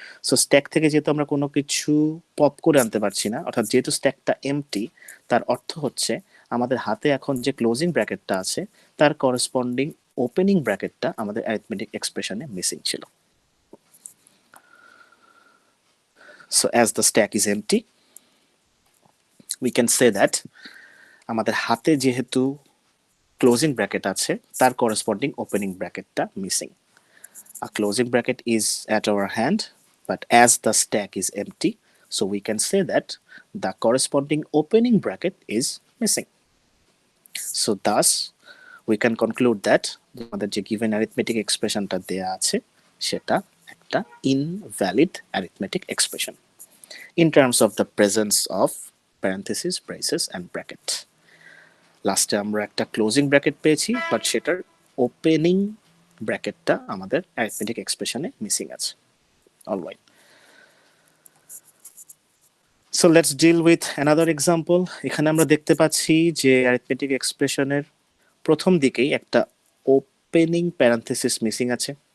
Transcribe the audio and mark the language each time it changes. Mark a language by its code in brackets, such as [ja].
[bn] So stack থেকে যেহেতু আমরা কোনো কিছু পপ করে আনতে পারছি না, অর্থাৎ যেহেতু স্ট্যাকটা এমটি, তার অর্থ হচ্ছে আমাদের হাতে এখন যে ক্লোজিং ব্র্যাকেটটা আছে তার করেসপন্ডিং ওপেনিং ব্র্যাকেটটা আমাদের অ্যারিথমেটিক এক্সপ্রেশনে মিসিং ছিল। [en] So as the stack is empty, we can say that [bn] আমাদের হাতে যেহেতু ক্লোজিং ব্র্যাকেট আছে তার corresponding opening ব্র্যাকেটটা missing. [en] A closing bracket is at our hand, but as the stack is empty, so we can say that the corresponding opening bracket is missing. So thus, we can conclude that [bn] আমাদের যে [en] given arithmetic expressionটা [bn] দেয়া আছে সেটা একটা [en] invalid arithmetic expression in terms of the presence of parentheses, braces and bracket. [bn] লাস্টে আমরা একটা closing bracket পেয়েছি, বাট সেটার ওপেনিং ব্র্যাকেটটা আমাদের অ্যারিথমেটিক এক্সপ্রেশনে মিসিং আছে। [en] All right, so let's deal with another example. [bn] এখানে আমরা দেখতে পাচ্ছি যে অ্যারিথমেটিক এক্সপ্রেশনের প্রথম দিকেই একটা ওপেনিং প্যারেন্থেসিস মিসিং আছে।